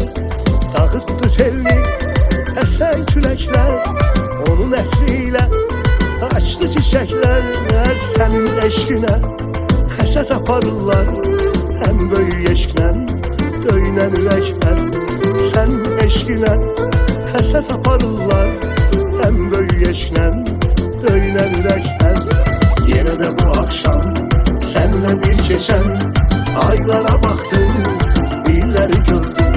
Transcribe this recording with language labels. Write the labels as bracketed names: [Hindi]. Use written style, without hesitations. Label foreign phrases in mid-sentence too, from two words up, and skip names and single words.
[Turkish] Dağıttı telini esen küləklər, onun ətriyle açtı çiçekler. [Azerbaijani] Sənin eşqinə həsəd aparırlar, həm böyük eşqlə döynən ürəklər. Sənin eşqinə həsəd aparırlar, həm böyük eşqlə döynən ürəklər. [Turkish] Yenə də bu akşam senle bir geçen aylara baktım, [Azerbaijani] illəri gördüm.